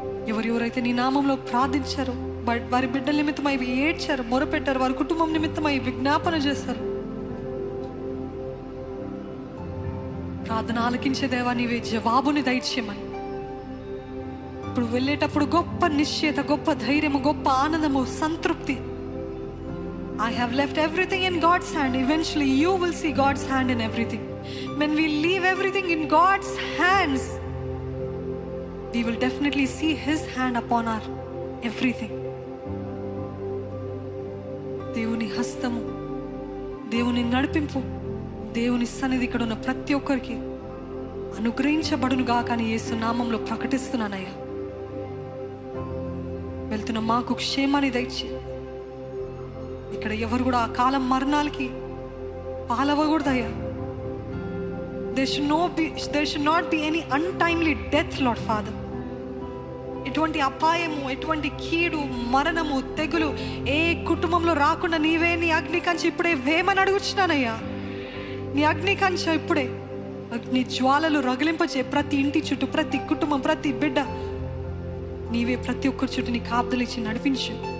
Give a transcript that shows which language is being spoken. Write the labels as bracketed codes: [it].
[te] ఎవరెవరైతే నీ నామంలో ప్రార్థించారో, వారి బిడ్డల నిమిత్తమై ఏడ్చారు, మొరపెట్టారు, వారి కుటుంబం నిమిత్తమై విజ్ఞాపన చేశారు, ప్రార్థన ఆలకించే దేవా నీవే జవాబుని దయచేయమని. ఇప్పుడు వెళ్ళేటప్పుడు గొప్ప నిశ్చయత, గొప్ప ధైర్యము, గొప్ప ఆనందము, సంతృప్తి. [en] I have left everything in God's hand. Eventually you will see God's hand in everything. When we leave everything in God's hands, we will definitely see His hand upon our everything. [te] దేవుని హస్తము, దేవుని నడిపింపు, దేవుని సన్నిధి ఇక్కడ ఉన్న ప్రతి ఒక్కరికి అనుగ్రహించబడునుగా కానీ యేసు నామంలో ప్రకటిస్తున్నానయ్యా. వెళ్తున్న మాకు క్షేమాన్ని దయచి, ఇక్కడ ఎవరు కూడా ఆ కాలం మరణాలకి పాలవ్వకూడదయ్యా. [en] There should not be any untimely death, Lord Father. [te] ఎటువంటి అపాయము, ఎటువంటి కీడు, మరణము, తెగులు ఏ కుటుంబంలో రాకుండా నీవే నీ అగ్ని కంచె ఇప్పుడే వేమని అడుగుచున్నానయ్యా. నీ అగ్ని కంచె ఇప్పుడే, అగ్ని జ్వాలలు రగిలింపచే ప్రతి ఇంటి చుట్టూ, ప్రతి కుటుంబం, ప్రతి బిడ్డ నీవే ప్రతి ఒక్కరి చుట్టూ నీ కాపుదలు ఇచ్చి నడిపించు.